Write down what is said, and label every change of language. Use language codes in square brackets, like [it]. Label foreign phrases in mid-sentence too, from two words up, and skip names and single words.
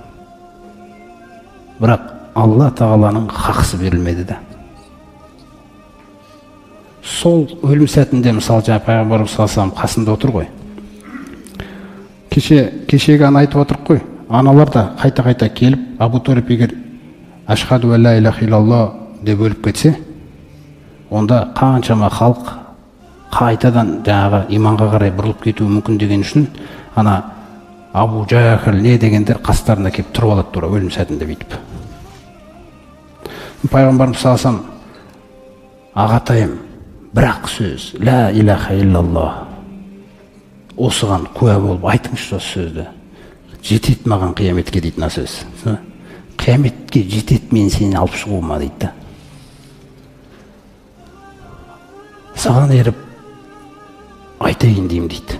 [kk] Бірақ Алла тағаланың хақысы берілмеді де. Сол өлім сәтінде мысалы жаңа пайғамбарымыз [ar] صلى الله عليه [kk] қасында отыр ғой. Кешегі ана айтып отырық қой. Аналар да қайта келіп, Абу Талиб егер [ar] أشهد لا إله إلا الله [kk] деп өліп кетсе, онда қаншама халық қайтадан жаңағы иманға қарай бұрылып кетуі мүмкін деген үшін ана Абу Жахал не дегендер қастарына келіп тұрып алады тура өлім сәтінде бүйтіп. Пайғамбарымыз [ar] صلى الله عليه [kk] ағатайым, бірақ сөз [ar] لا إله إلا الله [kk] осыған куә болып айтыңызшы осы сөзді. Жетет маған қияметке дейтін сөз. Қияметке жетет мен сені алып шығуыма дейді. Саған еріп айтайын деймін дейді.